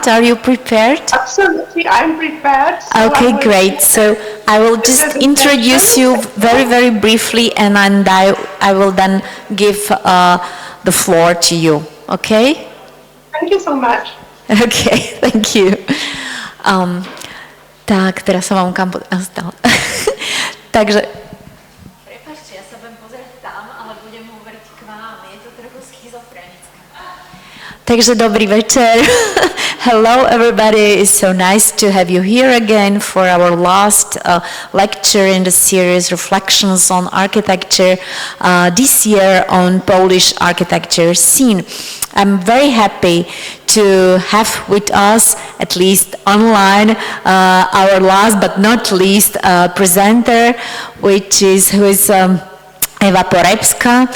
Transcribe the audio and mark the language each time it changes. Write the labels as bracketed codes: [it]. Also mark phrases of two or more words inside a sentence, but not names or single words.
[en] Are you prepared? Absolutely, I'm prepared. So okay, great. So I will just introduce you very, very briefly, and then I will then give the floor to you. Okay? Thank you so much. Okay, thank you. [sk] Tak, teraz sa vám kam stalo. Takže prepáčte, ja sa budem pozerať tam, ale budem hovoriť k vám. Je to trochu schizofrenické. Takže dobrý večer. [en] Hello everybody, it's so nice to have you here again for our last lecture in the series Reflections on Architecture, this year on Polish architecture scene. I'm very happy to have with us, at least online, our last but not least presenter, who is Ewa Porębska.